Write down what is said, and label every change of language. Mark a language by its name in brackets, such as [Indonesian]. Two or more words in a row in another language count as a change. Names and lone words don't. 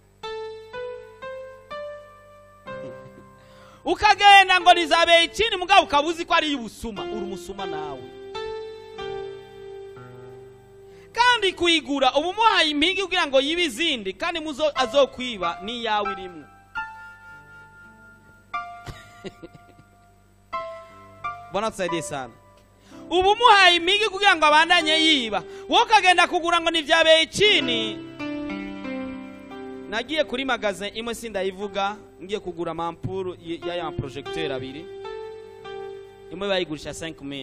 [Rundi] Ukagenda ngo nizabe ikindi mugabo ukabuzi ko ari y'ubusuma. Uri umusuma nawe. Kandi kuyigura ubu muhaye impigi kugira ngo yibe izindi kandi muzo azokwiba ni yawe irimo. [Swahili] Bwana tusaidie sana. [Rundi] Ubu muhaye impigi kugira ngo abandanye yiba. Wowe kagenda kugura ngo nivyabeye chini. Nagiye kuri magazine imwe sindayivuga ngiye kugura mampuru ya projecteur abiri. Imwe bayigurisha 5000.